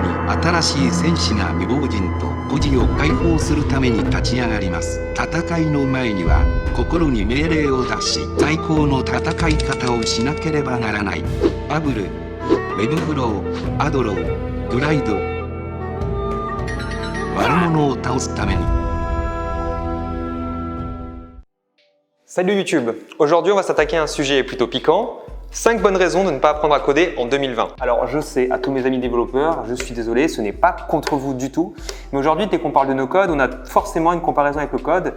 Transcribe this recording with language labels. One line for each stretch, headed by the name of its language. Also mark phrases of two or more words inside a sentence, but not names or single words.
Japanese: 新しい戦士が未亡人と孤児を解放するために立ち上がります。戦いの前には心に命令を出し、最高の戦い方をしなければならない。バブル、ウェブフロー、アドロー、グライド。悪者を倒すために。
French: Salut YouTube! Aujourd'hui, on va s'attaquer à un sujet plutôt piquant. 5 bonnes raisons de ne pas apprendre à coder en 2020. Alors je sais, à tous mes amis développeurs, je suis désolé, ce n'est pas contre vous du tout. Mais aujourd'hui, dès qu'on parle de
English: no code,
French: on a forcément une comparaison avec le code.